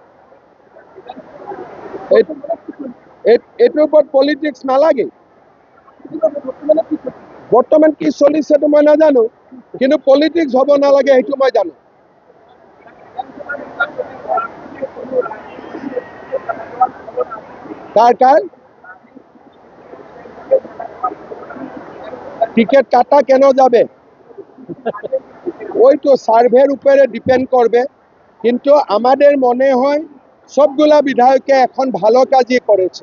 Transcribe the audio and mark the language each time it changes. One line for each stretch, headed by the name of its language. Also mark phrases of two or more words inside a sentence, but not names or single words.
Assamese: এইটোৰ ওপৰত পলিটিক্স নালাগে বৰ্তমান কি চলিছে তো মই নাজানো কিন্তু পলিটিক্স হ'ব নালাগে সেইটো মই জানো
Bangla: কাৰ টিকেট কাটা কেন যাবে ওই তো সার্ভের উপরে ডিপেন্ড করবে কিন্তু আমাদের মনে হয় সবগুলা বিধায়কে এখন ভালো কাজই করেছে